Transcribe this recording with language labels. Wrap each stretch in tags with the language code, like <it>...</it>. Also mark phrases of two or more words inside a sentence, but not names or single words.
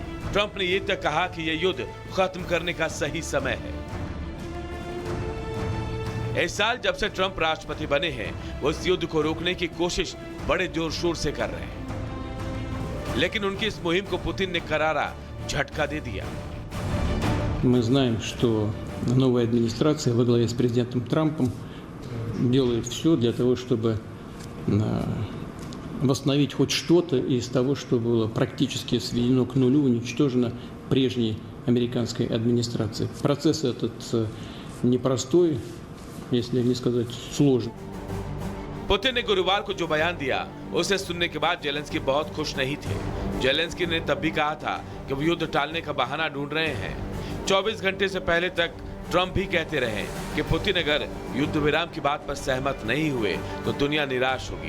<hi>ट्रंप ने ये तक कहा कि यह युद्ध खत्म करने का सही समय है। इस साल जब से ट्रंप राष्ट्रपति बने हैं, वो इस युद्ध को रोकने की कोशिश बड़े जोर शोर से कर रहे हैं, लेकिन उनकी इस मुहिम को पुतिन ने करारा झटका दे दिया।</hi> <ru>Мы знаем, что новая администрация во главе с президентом Трампом делает все для того, чтобы восстановить хоть что-то из того, что было практически сведено к нулю, уничтожено прежней американской администрацией. Процесс этот непростой, если не сказать сложный.</ru> <hi>पुतिन ने गुरुवार को जो बयान दिया उसे सुनने के बाद ज़ेलेंस्की बहुत खुश नहीं थे। ज़ेलेंस्की ने तब भी कहा था कि वो युद्ध टालने का बहाना ढूंढ रहे हैं। 24 घंटे से पहले तक ट्रंप भी कहते रहे कि पुतिन अगर युद्ध विराम की बात पर सहमत नहीं हुए तो दुनिया निराश होगी।</hi>